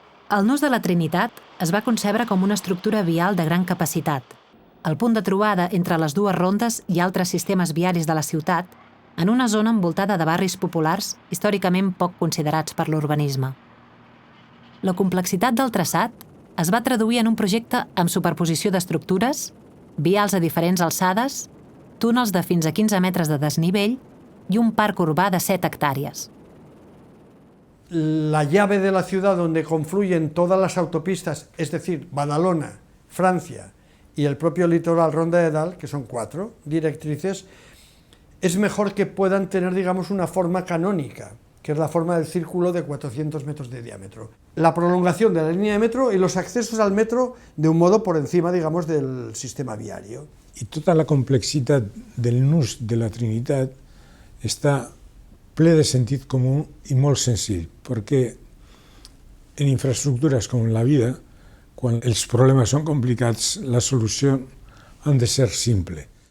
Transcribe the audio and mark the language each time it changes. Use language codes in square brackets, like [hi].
[ca] El nus de la Trinitat es va concebre com una estructura vial de gran capacitat, el punt de trobada entre les dues rondes i altres sistemes viaris de la ciutat, en una zona envoltada de barris populars històricament poc considerats per l'urbanisme. La complexitat del traçat es va traduir en un projecte amb superposició d'estructures, vials a diferents alçades, túnels de fins a 15 metres de desnivell y un parc urbà de 7 hectáreas. [es] La llave de la ciudad donde confluyen todas las autopistas, es decir, Badalona, Francia y el propio litoral Ronda de Dalt, que son 4 directrices, es mejor que puedan tener, digamos, una forma canónica, que es la forma del círculo de 400 metros de diámetro. La prolongación de la línea de metro y los accesos al metro de un modo por encima, digamos, del sistema viario. [ca] I tota la complexitat del nus de la Trinitat està ple de sentit comú i molt senzill, perquè en infraestructures com la vida, quan els problemes són complicats, la solució ha de ser simple.